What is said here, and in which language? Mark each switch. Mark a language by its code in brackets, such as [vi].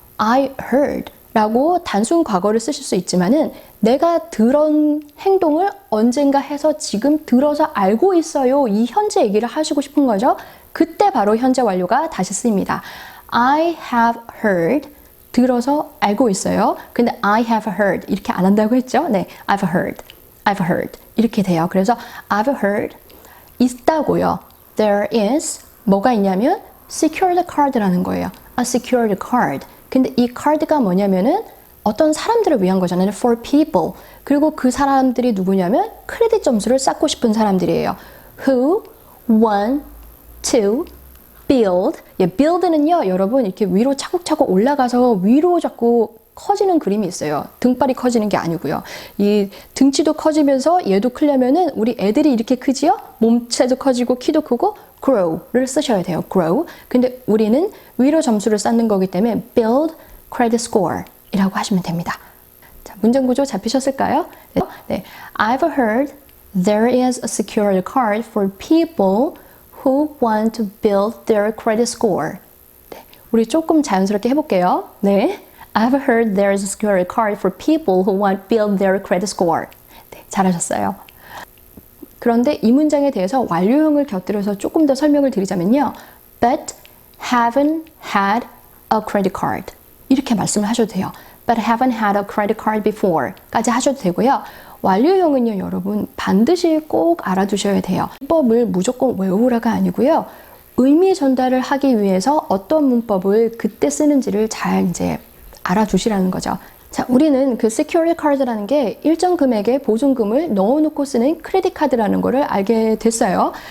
[en] I heard [ko] 라고 단순 과거를 쓰실 수 있지만은 내가 들은 행동을 언젠가 해서 지금 들어서 알고 있어요. 이 현재 얘기를 하시고 싶은 거죠. 그때 바로 현재 완료가 다시 쓰입니다. [en] I have heard [ko] 들어서 알고 있어요. 근데 [en] I have heard [ko] 이렇게 안 한다고 했죠. [en] 네, I've heard, I've heard [ko] 이렇게 돼요. 그래서 [en] I've heard [ko] 있다고요. [en] There is [ko] 뭐가 있냐면 secured card라는 거예요. [en] A secured card. [ko] 근데 이 카드가 뭐냐면은 어떤 사람들을 위한 거잖아요. [en] For people. [ko] 그리고 그 사람들이 누구냐면 크레딧 점수를 쌓고 싶은 사람들이에요. [en] Who want to build. [ko] 예, build는요, 여러분 이렇게 위로 차곡차곡 올라가서 위로 자꾸 커지는 그림이 있어요. 등발이 커지는 게 아니고요. 이 등치도 커지면서 얘도 크려면은 우리 애들이 이렇게 크지요? 몸체도 커지고 키도 크고 grow를 쓰셔야 돼요. grow. 근데 우리는 위로 점수를 쌓는 거기 때문에 [en] build credit score [ko] 이라고 하시면 됩니다. 자, 문장 구조 잡히셨을까요? 네. [en] I've heard there is a secured card for people who want to build their credit score. [ko] 네. 우리 조금 자연스럽게 해볼게요. 네. [en] I've heard there is a secured card for people who want to build their credit score. [ko] 네, 잘하셨어요. 그런데 이 문장에 대해서 완료형을 곁들여서 조금 더 설명을 드리자면요. [en] But haven't had a credit card. [ko] 이렇게 말씀을 하셔도 돼요. [en] But haven't had a credit card before. [ko] 까지 하셔도 되고요. 완료형은요, 여러분 반드시 꼭 알아두셔야 돼요. 문법을 무조건 외우라가 아니고요. 의미 전달을 하기 위해서 어떤 문법을 그때 쓰는지를 잘 이제 알아두시라는 거죠. 자, 우리는 그 secured card라는 게 일정 금액의 보증금을 넣어놓고 쓰는 크레딧 카드라는 거를 알게 됐어요.